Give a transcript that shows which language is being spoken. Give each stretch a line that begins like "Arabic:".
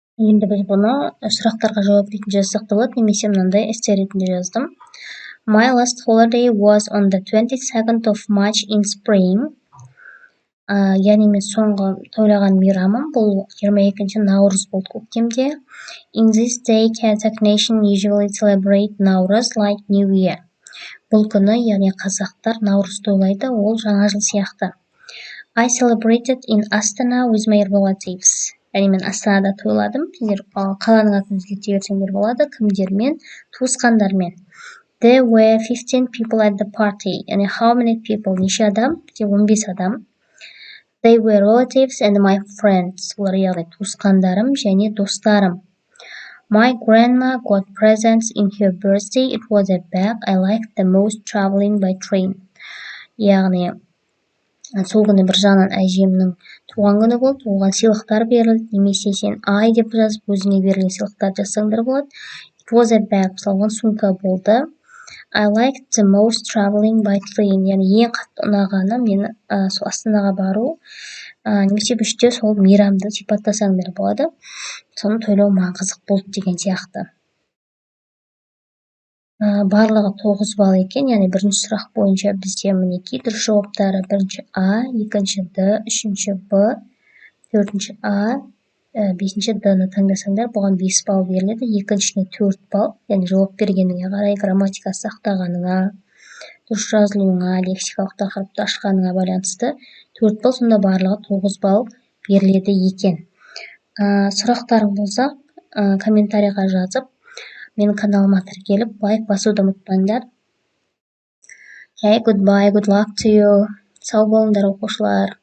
Kazakh: Енді біз бұны сұрақтарға жауап ретінде жазсақ та болады, немесе мынандай эссе ретінде жаздым.
English: My last holiday was on the 22nd of March in spring.
Kazakh: Яғни мен соңғы тойлаған мейрамым бұл 22-ші наурыз болды көктемде.
English: In this day, Kazakh nation usually celebrate Nauruz like New Year.
Kazakh: Бұл күні, яғни қазақтар наурыз тойлайды, ол жаңа жыл сияқты.
English: I celebrated in Astana with my relatives.
Kazakh: Яғни мен Астанада тойладым. Сендер қаланың атын өзгерте берсеңдер болады, кімдермен, туысқандармен.
English: There were 15 people at the party. Яғни how many people?
Kazakh: Неше адам? 15 адам.
English: They were relatives and my friends.
Kazakh: Олар яғни туысқандарым және достарым.
English: My grandma got presents in her birthday. It was a bag. I liked the most traveling by train.
Kazakh: Яғни сол күні бір жағынан әжемнің туған күні болды, оған сыйлықтар берілді, немесе сен ай деп жазып өзіңе берілген сыйлықтар жазсаңдар болады.
English: It was a bag.
Kazakh: Мысалы сумка болды.
English: I liked the most traveling by train.
Kazakh: Яғни ең қатты ұнағаны мен сол Астанаға бару, немесе үште сол мейрамды сипаттасаңдар болады. Соны тойлау маған қызық болды деген сияқты. Барлығы 9 балл екен, яғни бірінші сұрақ бойынша бізде мінекей дұрыс жауаптары бірінші А, екінші Д, үшінші Б, төртінші А, бесінші Д-ны таңдасаңдар, бұған 5 балл беріледі, екіншісіне 4 балл, яғни жауап бергеніңе қарай, грамматика сақтағаныңа, дұрыс жазылуыңа, лексикалық тақырыпты ашқаныңа байланысты 4 балл, сонда барлығы 9 балл беріледі екен. Сұрақтарың болса, комментарийға жазып, менің каналыма тіркеліп, лайк басуды ұмытпаңдар.
English: Hey, goodbye, good luck to you.
Kazakh: Сау болыңдар оқушылар.